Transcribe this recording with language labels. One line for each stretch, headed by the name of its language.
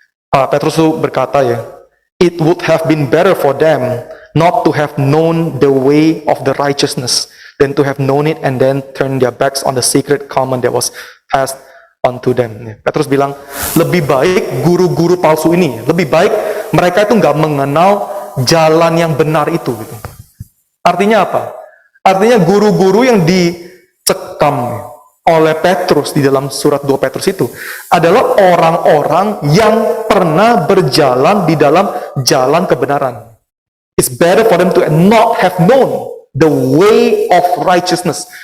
Indonesian: Petrus itu berkata, ya,
English: it would have been better for them not to have known the way of the righteousness than to have known it and then turn their backs on the sacred command that was passed unto them.
Indonesian: Ya. Petrus bilang, lebih baik guru-guru palsu ini, lebih baik mereka itu nggak mengenal jalan yang benar itu. Gitu. Artinya apa? Artinya guru-guru yang dicekam oleh Petrus di dalam surat 2 Petrus itu adalah orang-orang yang pernah berjalan di dalam jalan kebenaran.
English: It's better for them to not have known the way of righteousness.